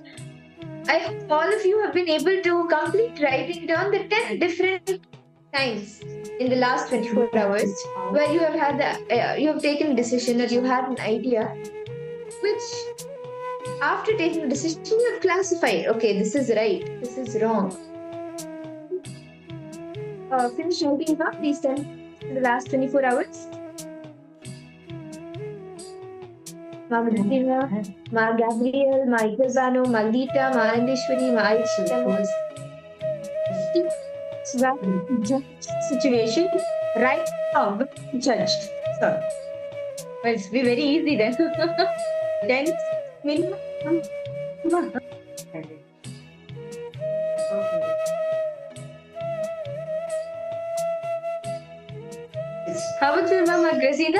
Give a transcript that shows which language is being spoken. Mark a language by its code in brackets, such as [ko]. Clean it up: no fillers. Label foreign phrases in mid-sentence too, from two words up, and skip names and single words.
[en] I hope all of you have been able to complete writing down the 10 different times in the last 24 hours where you have had you have taken a decision or you had an idea which after taking a decision you have classified, okay, this is right, this is wrong. Finish writing down these 10 in the last 24 hours. Ma Madhina, Ma Gabriel, Ma Igazano, Ma Lita, Ma Anandeshwari, Ma Aisha, situation right now judged. So, well, it's be very easy then. Then, how about you, Mama Grazina?